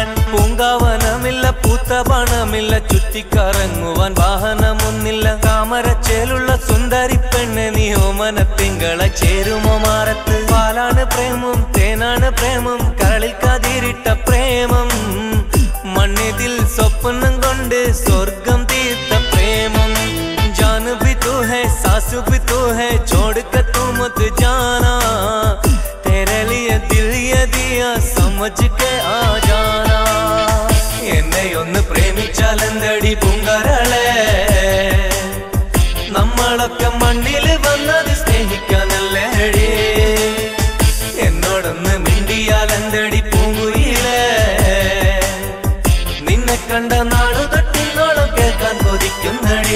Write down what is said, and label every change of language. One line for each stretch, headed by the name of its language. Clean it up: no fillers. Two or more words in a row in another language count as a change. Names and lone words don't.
Malayalam: പൂങ്കാവനമില്ല പൂത്തപണമില്ല ചുറ്റിക്കറങ്ങുവാൻ വാഹനമൊന്നില്ല. താമരച്ചേലുള്ള സുന്ദരി പെണ്ണ് നീ ഓമന തിങ്കള ചേരുമോ മാറത്ത്. പാലാണ് പ്രേമം തേനാണ് പ്രേമം കരളിൽ കതിരിട്ട പ്രേമം. മണ്ണിതിൽ സ്വപ്നം കൊണ്ട് സ്വർഗം തീർത്ത പ്രേമം.
Hindi: जान भी तू है सास भी तू है छोड़ कर तू मत जाना. तेरे लिए दिल ये दिया समझ के आ जाना.
Malayalam: എന്നെയൊന്ന് പ്രേമിച്ചാലെന്തടി പൂങ്കരളെ. നമ്മളൊക്കെ മണ്ണിൽ വന്നത് സ്നേഹിക്കാനല്ലേടി. എന്നോടൊന്ന് മിണ്ടിയാലെന്തടി പൂങ്കുയിലേ. നിന്നെ കണ്ട നാടു തട്ടിന്നോളം കേൾക്കാൻ കൊതിക്കുന്നടി.